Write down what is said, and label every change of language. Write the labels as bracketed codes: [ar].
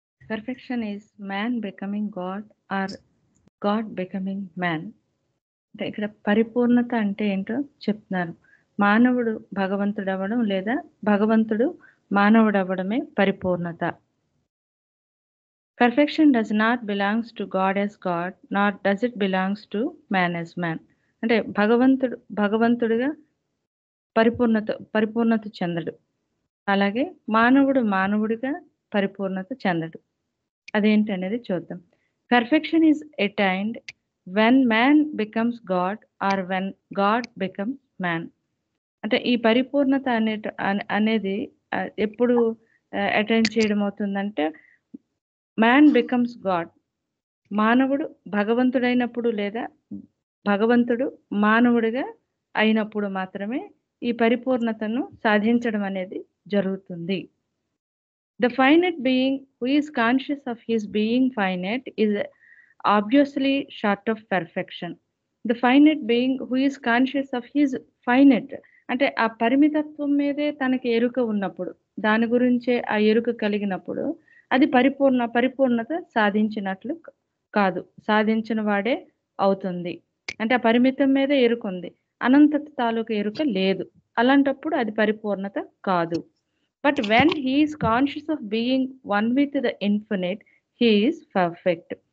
[en] Perfection is man becoming God or God becoming man. [te] అంటే ఇక్కడ పరిపూర్ణత అంటే ఏంటో చెప్తున్నారు. మానవుడు భగవంతుడు అవ్వడం లేదా భగవంతుడు మానవుడు అవ్వడమే పరిపూర్ణత. [en] Perfection does not belongs to God as God, nor does it belongs to man as man. [te] అంటే భగవంతుడిగా పరిపూర్ణత చెందడు, అలాగే మానవుడిగా పరిపూర్ణత చెందడు. అదేంటి అనేది చూద్దాం. [en] Perfection is attained when man becomes God or when God becomes man. [te] అంటే ఈ పరిపూర్ణత అనేది ఎప్పుడు అటైన్ చేయడం అవుతుందంటే, [en] man becomes God, [te] మానవుడు భగవంతుడైనప్పుడు లేదా భగవంతుడు మానవుడిగా అయినప్పుడు మాత్రమే ఈ పరిపూర్ణతను సాధించడం అనేది జరుగుతుంది. [en] The finite being who is conscious of his being finite is obviously short of perfection. The finite being who is conscious of his finite, [te] అంటే ఆ పరిమితత్వం మీదే తనకి ఎరుక ఉన్నప్పుడు, దాని గురించే ఆ ఎరుక కలిగినప్పుడు అది పరిపూర్ణత సాధించినట్లు కాదు, సాధించిన వాడే అవుతుంది. అంటే ఆ పరిమితం మీద ఎరుకుంది, అనంతత తాలూకు ఎరుక లేదు, అలాంటప్పుడు అది పరిపూర్ణత కాదు. [en] But when he is conscious of being one with the infinite, he is perfect.